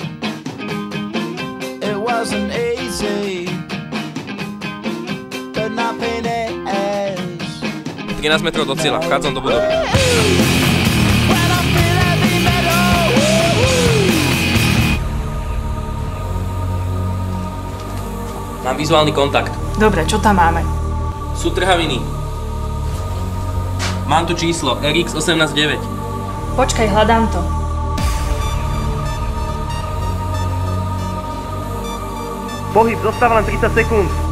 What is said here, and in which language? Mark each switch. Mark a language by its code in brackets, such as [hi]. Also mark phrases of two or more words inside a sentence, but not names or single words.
[en] It wasn't easy, but nothing is. [sk] 13 metrov do cieľa, vchádzam do budovy. [en] When I feel heavy metal. [sk] Mám vizuálny kontakt. Dobre, čo tam máme? Sú trhaviny. Mám tu číslo RX189. Počkaj, hľadám to. Pohyb, zostáva len 30 sekúnd.